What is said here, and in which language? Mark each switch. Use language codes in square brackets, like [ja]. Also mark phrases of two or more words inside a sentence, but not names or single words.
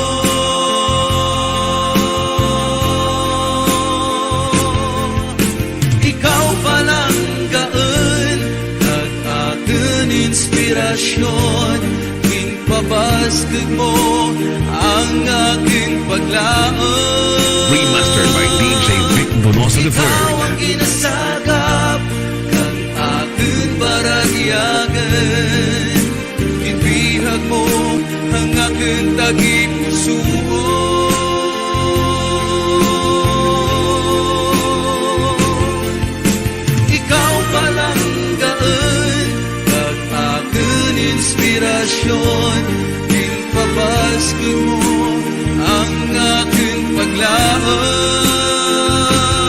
[hil] Inspirasyon, ginpabaskag mo ang aking paglaom. [en] Remastered by DJ Vic Donoso III. [hil] Ikaw ang ginasagap kang aking baratiyagan, ginbihag mo ang aking tagipusuon. Ikaw palang gaan, inspirasyon, ginpabaskag mo ang aking paglaom.